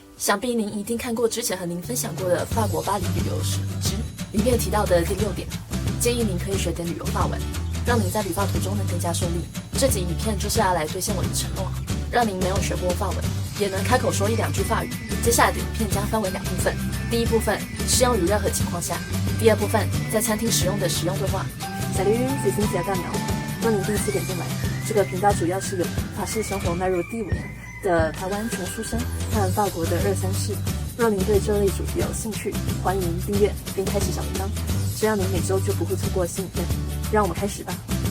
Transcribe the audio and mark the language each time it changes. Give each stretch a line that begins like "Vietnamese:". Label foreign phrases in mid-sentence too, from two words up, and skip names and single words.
Chinese: 想必您一定看过之前和您分享过的法国巴黎旅游史之里面提到的第6点，建议您可以学点旅游法文，让您在旅发途中能更加顺利。这集影片就是要来兑现我的承诺，让您没有学过法文也能开口说1、2句法语。接下来的影片将分为2部分，第一部分适用于任何情况下，第二部分在餐厅使用的实用对话。
French: Salut， c'est
Chinese: Cynthia 大苗。若您第一次点进来，这个频道主要是由法式生活迈入第5年的台湾穷书生和法国的2、3世。若您对这类主题有兴趣，欢迎订阅并开启小铃铛，这样您每周就不会错过新影片。让我们开始吧。